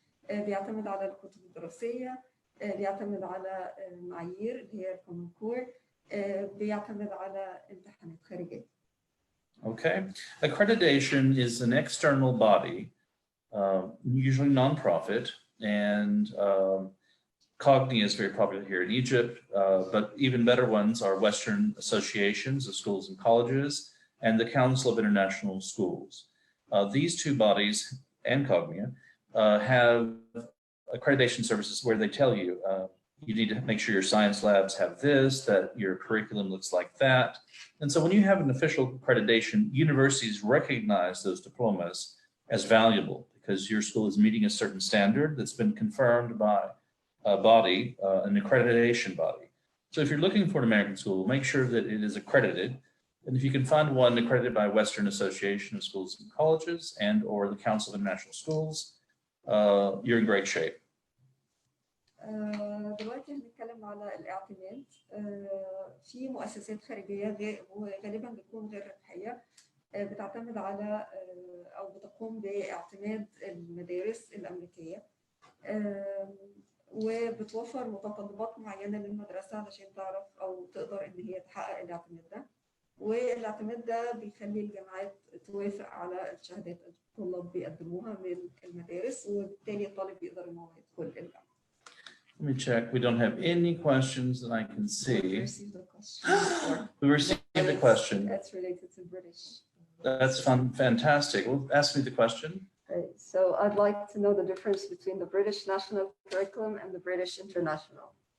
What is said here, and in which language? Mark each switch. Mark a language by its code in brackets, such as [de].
[ar] بيعتمد على الكتب الدراسيه، بيعتمد على معايير اللي هي الكومن كور، بيعتمد على امتحانات خارجيه. [en] Okay, accreditation is an external body, usually nonprofit, and Cognia is very popular here in Egypt, but even better ones are Western associations of schools and colleges and the Council of International Schools. These two bodies and Cognia have accreditation services where they tell you, you need to make sure your science labs have this, that your curriculum looks like that. And so when you have an official accreditation, universities recognize those diplomas as valuable because your school is meeting a certain standard that's been confirmed by a body, an accreditation body. So if you're looking for an American school, make sure that it is accredited. And if you can find one accredited by Western Association of Schools and Colleges and or the Council of International Schools, you're in great shape. [ar] دلوقتي هنتكلم على الاعتماد. في مؤسسات خارجية وغالبا بتكون غير ربحية بتعتمد على أو بتقوم باعتماد المدارس الأمريكية، وبتوفر متطلبات معينة للمدرسة علشان تعرف أو تقدر إن هي تحقق الاعتماد ده. والاعتماد ده بيخلي الجامعات توافق على الشهادات اللي الطلاب بيقدموها من المدارس، وبالتالي الطالب يقدر إن هو يدخل الجامعة. [en] Let me check. We don't have any questions that I can see. We received a question. We received a question. That's related to British. That's fun, fantastic. Well, ask me the question. Okay, so I'd like to know the difference between the British national curriculum and the British international.